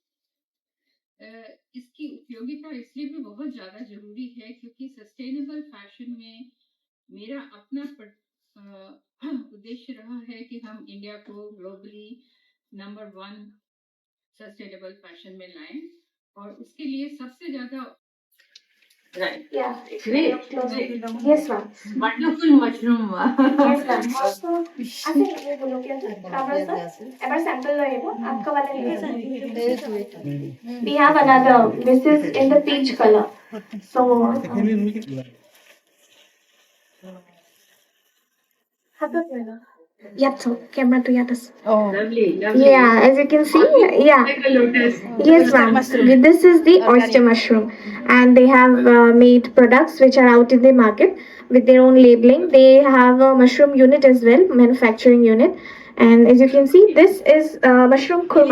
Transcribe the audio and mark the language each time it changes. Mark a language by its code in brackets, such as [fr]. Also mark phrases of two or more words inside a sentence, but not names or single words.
[hi] इसकी उपयोगिता इसलिए भी बहुत ज़्यादा ज़रूरी है क्योंकि [en] sustainable fashion [hi] में मेरा अपना उद्देश्य रहा है कि हम इंडिया को [en] globally number 1 sustainable fashion [hi] में लाएं और उसके लिए सबसे ज़्यादा [en] Yeah. Great. Yes, ma'am. wonderful mushroom Yes, ma'am. Also, [as] আছে এই গোলকীয় কাগজ এবাৰ sample লৈ আহিব [hi] आपका वाला लेके [en] We have another. This is in the peach color. [as] So हातত লৈ ল ইয়াত চাওক কেমেৰাটো ইয়াত আছে [en] lovely Yeah, as you can see, yeah. like a lotus Yes, ma'am. This is the oyster mushroom, and they have made products which are out in the market with their own labeling. They have a mushroom unit as well, manufacturing unit, and as you can see, this is mushroom kurma.